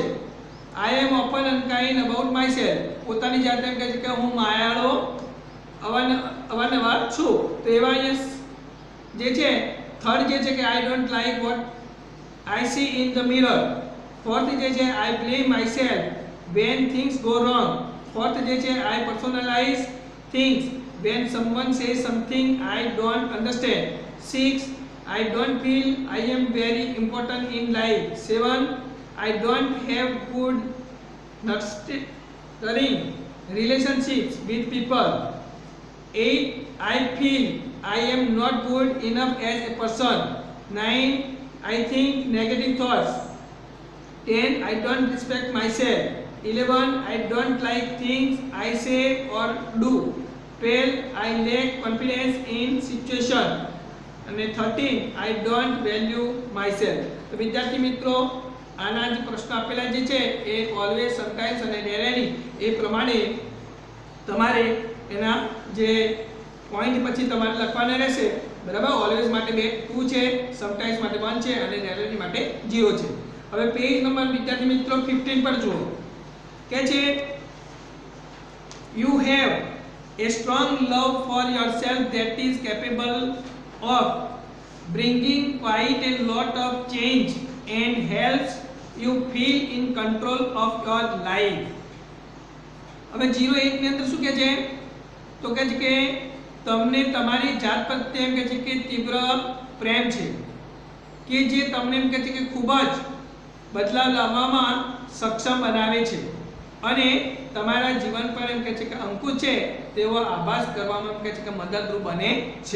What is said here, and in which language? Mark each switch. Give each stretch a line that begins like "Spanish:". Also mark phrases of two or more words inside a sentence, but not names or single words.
English: I am often unkind about my self
Gujarati: પોતાની જાતે એમ કહે છે કે હું માયાળો અવારનવાર છું. તો એવા અહીંયા જે છે થર્ડ જે છે કે
English: I don't like what I see in the mirror. ફોર્થ
Gujarati: જે છે
English: I blame myself when things go wrong. fourth
Gujarati: જે છે
English: I personalize things when someone says something I don't understand. 6 I don't feel I am very important in life. 7 I don't have good nurturing relationships with people. 8 I feel I am not good enough as a person. 9 I think negative thoughts. 10 I don't respect myself. 11 I don't like things I say or do. 12 I lack confidence in situation. અને 13 I don't value myself.
Gujarati: તો વિદ્યાર્થી મિત્રો આના જે પ્રશ્ન આપેલા જે છે એ ઓલવેઝ, સમટાઈમ્સ અને રેરેલી એ પ્રમાણે તમારે એના જે પોઈન્ટ પછી તમારે લખવાના રહેશે બરાબર. ઓલવેઝ માટે 2 છે, સમટાઇમ્સ માટે 1 છે અને રેરલી માટે 0 છે. હવે પેજ નંબર વિદ્યાર્થી મિત્રો 15 પર જુઓ કે છે
English: you have a strong love for yourself that is capable of bringing quite a lot of change and helps you feel in control of your life.
Gujarati: હવે 0:1 ની અંદર શું કહે છે તો કહે છે કે તમને તમારી જાત પ્રત્યે એમ કહે છે કે તીવ્ર પ્રેમ છે કે જે તમને એમ કહે છે કે ખૂબ જ બદલાવ લાવવામાં સક્ષમ બનાવે છે અને તમારા જીવન પર એમ કહે છે કે અંકુશ છે તેવો આભાસ કરવામાં એમ કહે છે કે મદદરૂપ બને છે.